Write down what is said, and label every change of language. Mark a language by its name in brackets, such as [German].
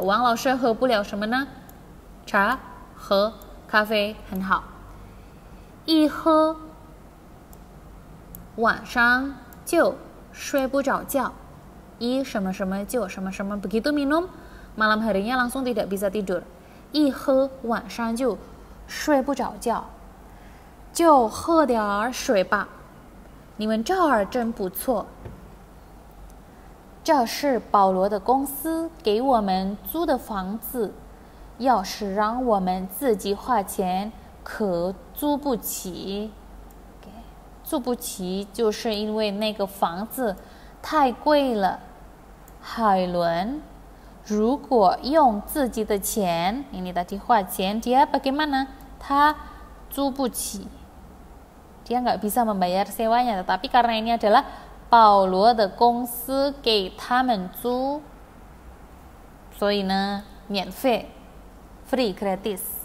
[Chinese] 王老师喝不了什么呢？茶和咖啡，很好。一喝，晚上就睡不着觉。 [Indonesian] 一什么什么就什么什么 begitu minum malam harinya langsung tidak bisa tidur。 [Chinese] 一喝晚上就睡不着觉，就喝点水吧。你们这儿真不错。这是保罗的公司给我们租的房子，要是让我们自己花钱，可租不起。租不起就是因为那个房子太贵了。海伦，如果用自己的钱 [Indonesian] ini tadi [Chinese] 花钱 [Indonesian] dia bagaimana？ [Chinese] 他租不起， [Indonesian] dia nggak bisa membayar sewanya， tetapi karena ini adalah [Chinese] 保罗的公司给他们租，所以呢免费 [Indonesian] free gratis。